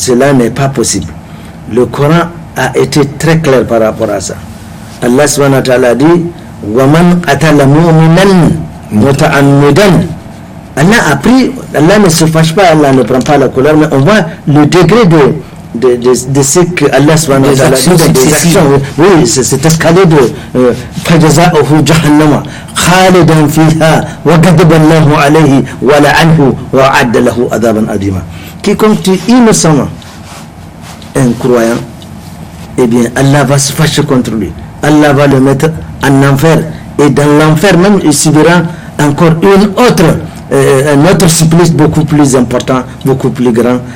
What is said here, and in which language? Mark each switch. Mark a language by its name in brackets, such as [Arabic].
[French] Cela n'est pas possible. Le Coran a été très clair par rapport à ça. Allah subhanahu wa ta'ala dit [Arabic] وَمَنْ قَتَلَ مُؤْمِنًا مُتَعَمِّدًا. [French] Allah a pris, Allah ne se fâche pas, Allah ne prend pas la colère, mais on voit le degré de ce que Allah subhanahu wa ta'ala dit, des actions. Oui, c'est escalé de [Arabic] فَجَزَاؤُهُ جَهَنَّمَ خَالِدًا فِيهَا وَغَضِبَ اللَّهُ عَلَيْهِ وَلَعَنْهُ وَأَعَدَّ لَهُ عَذَابًا عَظِيمًا. [French] Quiconque tue innocemment un croyant, eh bien Allah va se fâcher contre lui. Allah va le mettre en enfer. Et dans l'enfer même, il subira encore un autre supplice beaucoup plus important, beaucoup plus grand.